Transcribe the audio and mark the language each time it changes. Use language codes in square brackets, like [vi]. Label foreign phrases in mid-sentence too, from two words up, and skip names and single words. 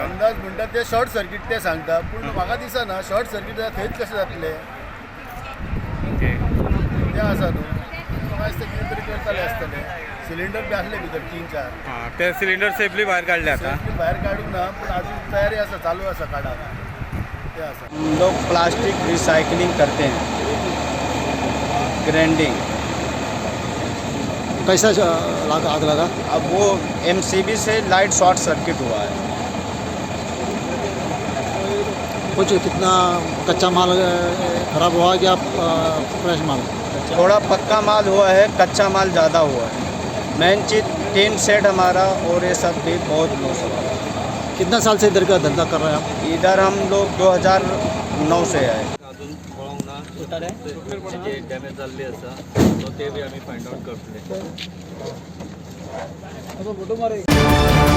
[kok] अंदाज म्हणटा ते [en] short circuit [kok] ते सांगता पूण म्हाका दिसना [en] short circuit [kok] थंयच कशें जातले ते आसा न्हू. म्हाका दिसता कितें तरी करताले आसतले. सिलिंडर बी आसले भितर 3-4. हां, ते सिलिंडर सेफली भायर काडले आता. भायर काडूंक ना पूण अजून तयारी आसा चालू आसा काडाक ते आसा. [hi] हम लोग [en] plastic recycling [hi] करते हैं, ग्राइंडिंग. कैसा आग लगा? अब वो MCB से लाइट [en] short circuit [hi] हुआ है. कुछ कितना कच्चा माल खराब हुआ क्या फ्रेश माल? थोड़ा पक्का माल हुआ है, कच्चा माल ज़्यादा हुआ है. मेन चीज़ टीन सेट हमारा और ये सब भी बहुत लॉस हुआ. कितना साल से इधर का धंधा कर रहे हैं आप? इधर हम लोग 2009 से आए. [kok] अजून पळोवंक ना तेजे डॅमेज जाल्ली आसा सो ते बी आमी [en] find out [kok] करतले.